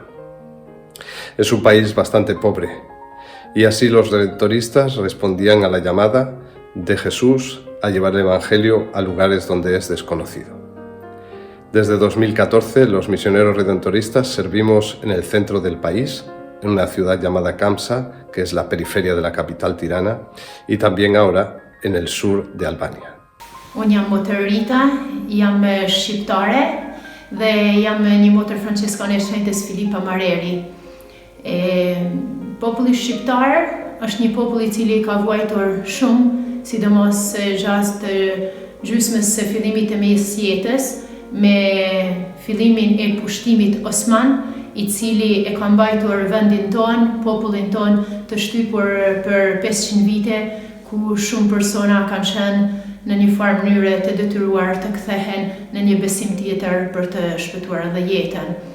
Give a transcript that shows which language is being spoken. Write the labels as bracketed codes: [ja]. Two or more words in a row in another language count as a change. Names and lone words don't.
[es] Es un país bastante pobre y así los redentoristas respondían a la llamada de Jesús a llevar el Evangelio a lugares donde es desconocido. Desde 2014 los misioneros redentoristas servimos en el centro del país, en una ciudad llamada Kamsa, que es la periferia de la capital Tirana, y también ahora en el sur de Albania. [sq] Unë jam motër Rita, jam shqiptare dhe jam një motër franciskane e shenjtës Filipa Mareri. Populli shqiptar është një popull I cili ka vuajtur shumë, sidomos gjatë të gjysmës së fillimit të mesjetës, me fillimin e pushtimit Osman, I cili e ka mbajtur vendin ton, popullin ton të shtypur për 500 vite, ku shumë persona kanë qenë në një farë mënyre të detyruar të kthehen në një besim tjetër për të shpëtuar edhe jetën.